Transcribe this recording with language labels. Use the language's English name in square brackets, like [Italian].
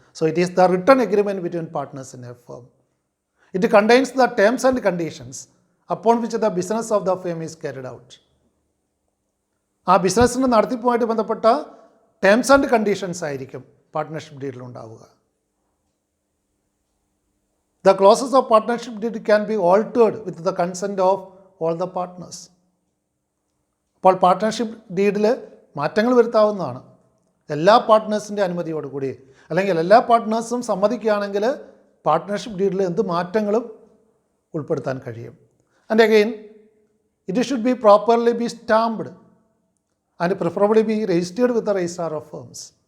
[English] So it is the written agreement between partners in a firm. It contains the terms and conditions upon which the business of the firm is carried out. [Malayalam] ആ ബിസിനസ്സിൻ്റെ നടത്തിപ്പുമായിട്ട് ബന്ധപ്പെട്ട terms and conditions ആയിരിക്കും partnership ഡീഡിൽ ഉണ്ടാവുക. [English] The clauses of partnership deed can be altered with the consent of all the partners. [Malayalam] അപ്പോൾ partnership ഡീഡിൽ മാറ്റങ്ങൾ വരുത്താവുന്നതാണ് എല്ലാ പാർട്ട്നേഴ്സിൻ്റെ അനുമതിയോടുകൂടി, അല്ലെങ്കിൽ എല്ലാ പാർട്ട്നേഴ്സും സമ്മതിക്കുകയാണെങ്കിൽ പാർട്ട്ണർഷിപ്പ് ഡീഡിൽ എന്ത് മാറ്റങ്ങളും ഉൾപ്പെടുത്താൻ കഴിയും. [English] And again it should be properly be stamped and preferably be registered with the registrar of firms.